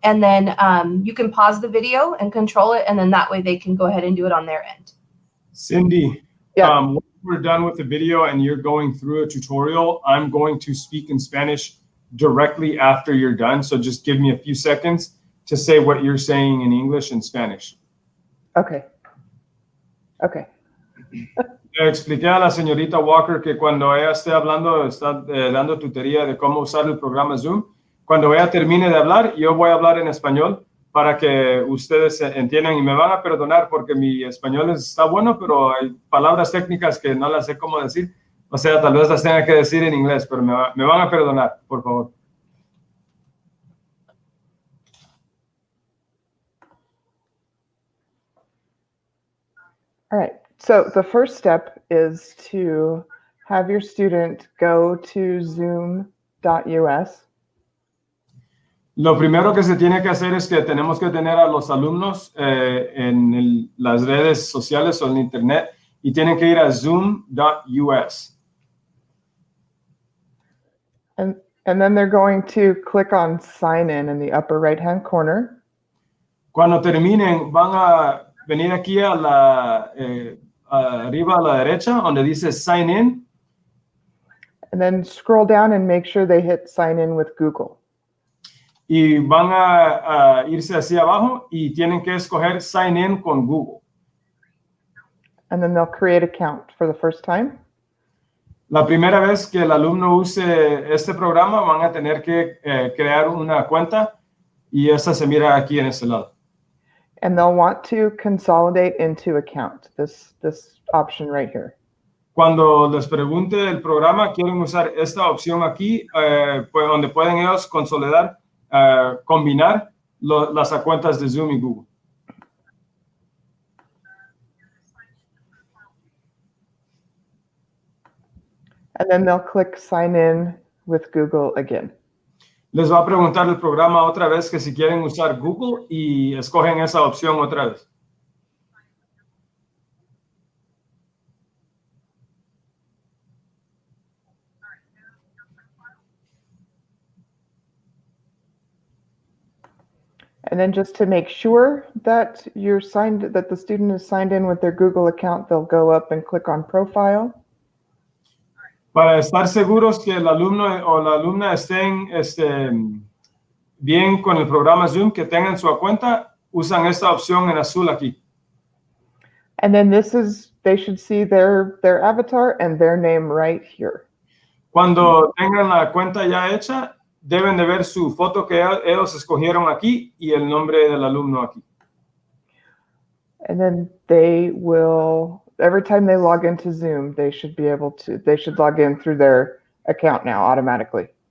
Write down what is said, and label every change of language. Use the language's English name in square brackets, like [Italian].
[English] And then you can pause the video and control it. And then that way they can go ahead and do it on their end. Cindy, yeah. When we're done with the video and you're going through a tutorial, I'm going to speak in Spanish directly after you're done. So just give me a few seconds to say what you're saying in English and Spanish. Okay. Okay. [Spanish] Le expliqué a la señorita Walker que cuando ella esté hablando, está dando tutoría de cómo usar el programa Zoom. Cuando ella termine de hablar, yo voy a hablar en español para que ustedes entiendan y me van a perdonar porque mi español está bueno, pero hay palabras técnicas que no las sé cómo decir. O sea, tal vez las tenga que decir en inglés, pero me van a perdonar, por favor. [English] All right. So the first step is to have your student go to zoom.us. [Spanish] Lo primero que se tiene que hacer es que tenemos que tener a los alumnos en las redes sociales o en internet y tienen que ir a zoom.us. [English] And then they're going to click on sign in the upper right-hand corner. [Spanish] Cuando terminen, van a venir aquí a la arriba a la derecha donde dice sign in. [English] And then scroll down and make sure they hit sign in with Google. [Spanish] Y van a irse hacia abajo y tienen que escoger sign in con Google. [English] And then they'll create an account for the first time. [Spanish] La primera vez que el alumno use este programa van a tener que crear una cuenta y esta se mira aquí en este lado. [English] And they'll want to consolidate into account, this option right here. [Spanish] Cuando les pregunte el programa, quieren usar esta opción aquí, pues donde pueden ellos consolidar, combinar las cuentas de Zoom y Google. [English] And then they'll click sign in with Google again. [Spanish] Les va a preguntar el programa otra vez que si quieren usar Google y escogen esa opción otra vez. [English] And then just to make sure that that the student is signed in with their Google account, they'll go up and click on profile. [Spanish] Para estar seguros que el alumno o la alumna estén bien con el programa Zoom, que tengan su cuenta, usan esta opción en azul aquí. [English] And then they should see their avatar and their name right here. [Spanish] Cuando tengan la cuenta ya hecha, deben de ver su foto que ellos escogieron aquí y el nombre del alumno aquí. [English] And then they will, every time they log into Zoom, they should log in through their account now automatically.